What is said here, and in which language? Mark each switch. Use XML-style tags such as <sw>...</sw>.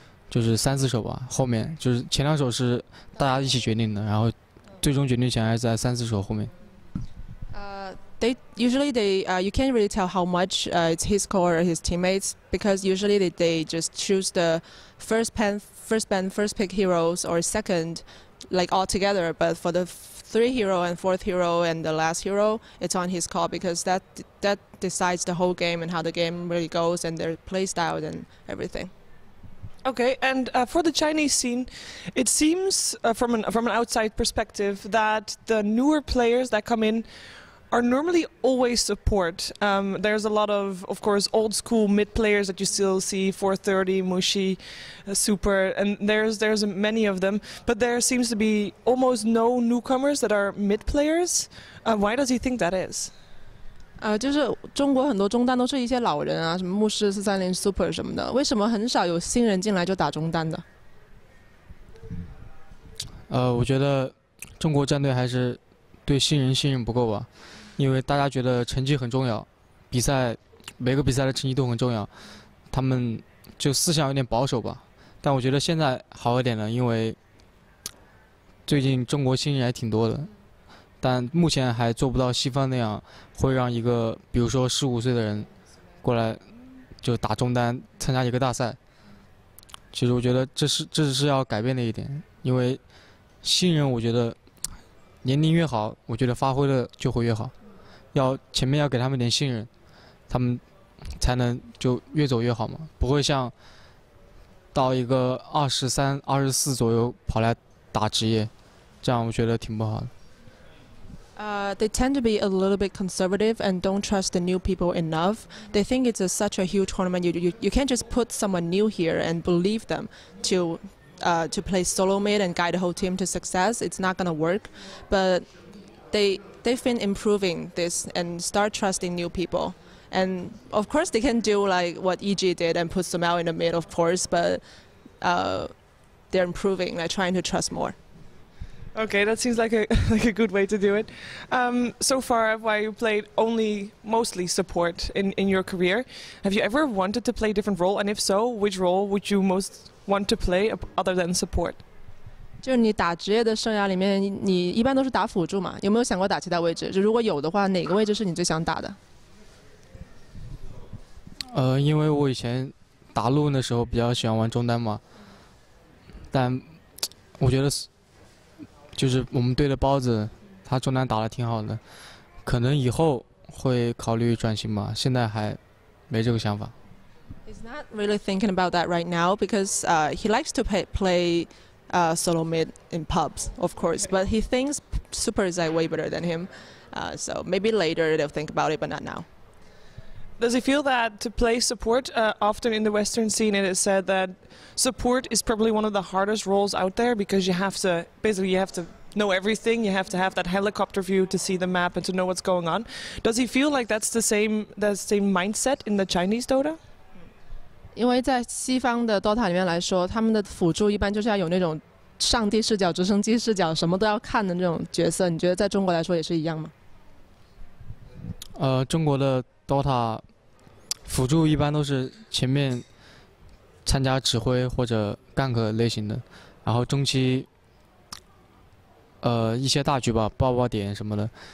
<zh>就是3、4手吧，后面就是前2手是大家一起决定的，然后最终决定权还是在3、4手后面。</zh> <en>They usually you can't really tell how much it's his call or his teammates because usually they just choose the first pick heroes or second like all together. But for the 3rd hero and 4th hero and the last hero, it's on his call because that decides the whole game and how the game really goes and their play style and everything. Okay, and for the Chinese scene, it seems from an outside perspective that the newer players that come in are normally always support. There's a lot of course, old school mid players that you still see, 430, Mushi, Super, and there's many of them. But there seems to be almost no newcomers that are mid players. Why does he think that is?</en> <zh>就是中国很多中单都是一些老人啊，什么牧师430 Super 什么的，为什么很少有新人进来就打中单的？我觉得中国战队还是对新人信任不够吧，因为大家觉得成绩很重要，每个比赛的成绩都很重要，他们就思想有点保守吧。但我觉得现在好一点了，因为最近中国新人还挺多的，但目前还做不到西方那样，会让一个比如说15岁的人过来就打中单参加一个大赛。其实我觉得这是要改变的一点，因为新人我觉得年龄越好，我觉得发挥的就会越好，前面要给他们点信任，他们才能就越走越好嘛，不会像到一个23、24左右跑来打职业，这样我觉得挺不好的。</zh> <en>They tend to be a little bit conservative and don't trust the new people enough. They think it's such a huge tournament. You can't just put someone new here and believe them to play solo mid and guide the whole team to success. It's not gonna work. But they've been improving this and start trusting new people. And of course they can do like what EG did and put some out in the mid, of course. But they're improving, like trying to trust more. Okay, that seems like a good way to do it. So far, Fy, you played mostly support in your career. Have you ever wanted to play a different role? And if so, which role would you most want to play other than support?</en> <zh>就是你打职业的生涯里面，你一般都是打辅助嘛？有没有想过打其他位置？就如果有的话，哪个位置是你最想打的？因为我以前打路的时候比较喜欢玩中单嘛，但我觉得就是我们队的包子，他中单打得挺好的，可能以后会考虑转型吧，现在还没这个想法。</zh> <en>He's not really thinking about that right now because he likes to play solo mid in pubs, of course, but he thinks super is like way better than him. So maybe later they'll think about it, but not now. Does he feel that to play support, often in the Western scene it is said that support is probably one of the hardest roles out there because you have to know everything, you have to have that helicopter view to see the map and to know what's going on. Does he feel like that's the same mindset in the Chinese Dota?</en> <zh>因为在西方的 Dota 里面来说，他们的辅助一般就是要有那种上帝视角、直升机视角，什么都要看的那种角色。你觉得在中国来说也是一样吗？中国的 Dota 辅助一般都是前面参加指挥或者 gank 类型的，然后中期一些大局吧，爆点什么的。</zh>